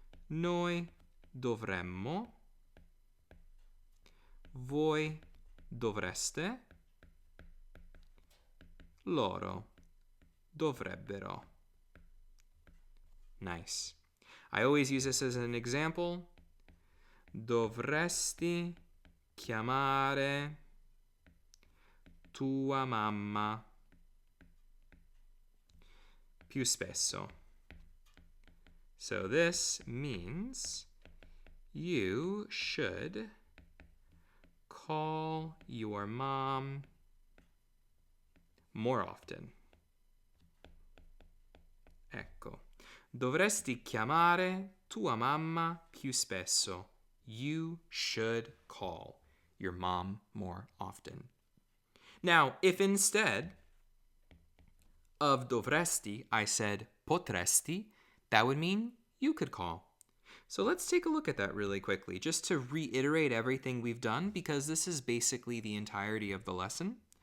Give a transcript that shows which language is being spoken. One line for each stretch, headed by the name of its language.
Italian: Noi dovremmo. Voi dovreste. Loro dovrebbero.
English: Nice. I always use this as an example.
Italian: Dovresti chiamare tua mamma più spesso.
English: So this means you should call your mom more often.
Italian: Ecco. Dovresti chiamare tua mamma più spesso.
English: You should call your mom more often. Now, if instead of dovresti, I said potresti, that would mean you could call. So let's take a look at that really quickly, just to reiterate everything we've done, because this is basically the entirety of the lesson.